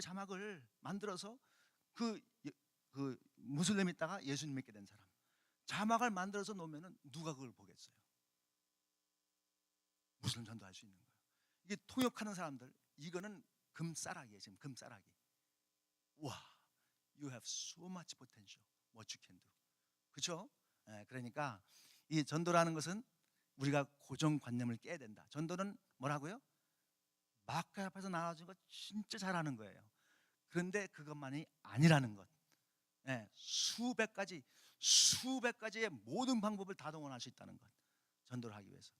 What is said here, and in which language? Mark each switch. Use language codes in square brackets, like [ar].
[ko] 자막을 만들어서 그, 그 무슬림 있다가 예수님 믿게 된 사람 자막을 만들어서 놓으면 누가 그걸 보겠어요? 무슬림 전도할 수 있는 거예요. 이게 통역하는 사람들, 이거는 금싸라기예요. 지금 금싸라기. [en] 와, you have so much potential. What you can do. [ko] 그렇죠? 그러니까 이 전도라는 것은 우리가 고정관념을 깨야 된다. 전도는 뭐라고요? 마크 앞에서 나와준 거 진짜 잘하는 거예요. 그런데 그것만이 아니라는 것. 수백 가지의 모든 방법을 다 동원할 수 있다는 것. 전도를 하기 위해서.